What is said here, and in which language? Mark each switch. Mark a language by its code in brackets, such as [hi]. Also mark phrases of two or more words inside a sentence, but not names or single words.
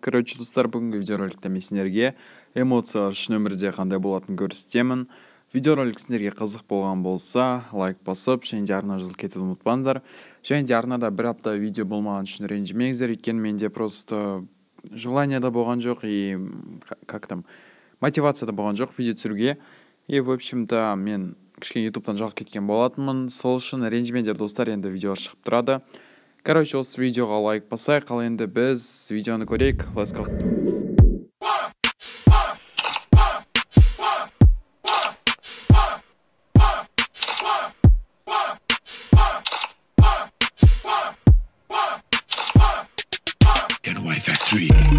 [kk] Короче, достар, бүгінгі видеороликте мен сіздерге эмоциялар шын өмірде қандай болатынын көрсетемін. Видеоролик сіздерге қызық болған болса, лайк басып, және де арна жазылып кетуді ұмытпаңыздар. Және де арнада бір апта видео болмаған үшін ренжімеңіздер, өйткені менде [ru] просто желание [kk] да болған жоқ [ru] и мотивация [kk] да болған жоқ видео түсіруге. [ru] И в общем-то [kk] мен кішкене ютубтан жалып кеткен болатынмын. Сол үшін ренжімеңдер достар, енді видео шығып тұрады. Короче, осы видеоға лайк басайық, ал енді біз видеоны көрейік. [en] Let's go. Getaway Factory.